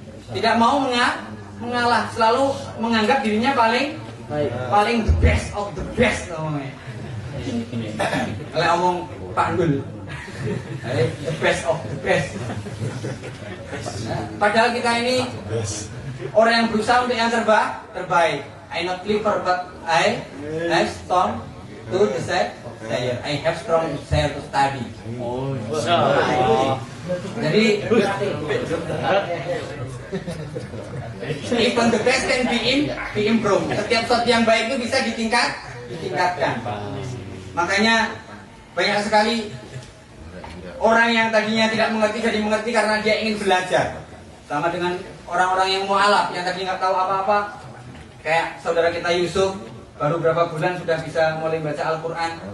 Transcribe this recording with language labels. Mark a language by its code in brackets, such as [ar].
[id] Tidak mau mengalah, selalu menganggap dirinya paling [en] the best of the best [id] namanya. Kalau ngomong Pak Dul, [en] the best of the best. [id] Padahal kita ini orang yang berusaha untuk yang terbaik. [en] I not clever but I strong to desire. I have strong desire to study. [id] Jadi [en] even the best can be improved. [id] Setiap sesuatu yang baik itu bisa ditingkatkan. Makanya banyak sekali orang yang tadinya tidak mengerti jadi mengerti karena dia ingin belajar. Sama dengan orang-orang yang mu'alaf yang tadi nggak tahu apa-apa. Kayak saudara kita Yusuf, baru berapa bulan sudah bisa mulai baca Al-Quran.